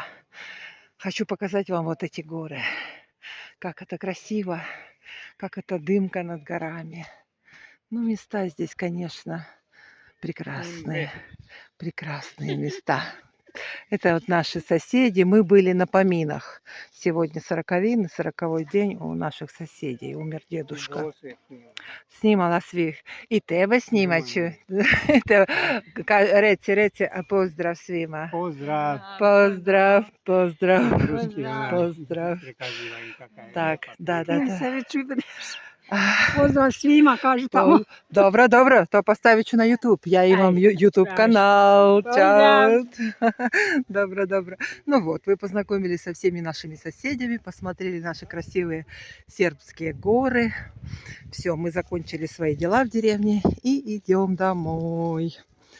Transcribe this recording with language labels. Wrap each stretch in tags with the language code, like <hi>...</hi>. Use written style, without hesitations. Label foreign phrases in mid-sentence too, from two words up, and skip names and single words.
<ru>Хочу показать вам вот эти горы. Как это красиво, как это дымка над горами. Ну, места здесь, конечно, прекрасные. Прекрасные места. Это вот наши соседи. Мы были на поминах. Сегодня 40-й день у наших соседей. Умер дедушка.</ru> <sr>Snimala svih. I tebe snimat ću. Reci, a pozdrav svima. Pozdrav. Pozdrav, pozdrav, Ruski pozdrav. prikazivaju kakav je. Tak, da. Se već udreš. Pozdrav svima, kažu tamo. Dobro, to postavit ću na YouTube. Ja imam YouTube канал. Чао. Добро.</sr> <ru>Ну вот, вы познакомились со всеми нашими соседями, посмотрели наши красивые сербские горы. Все, мы закончили свои дела в деревне и идем домой.</ru>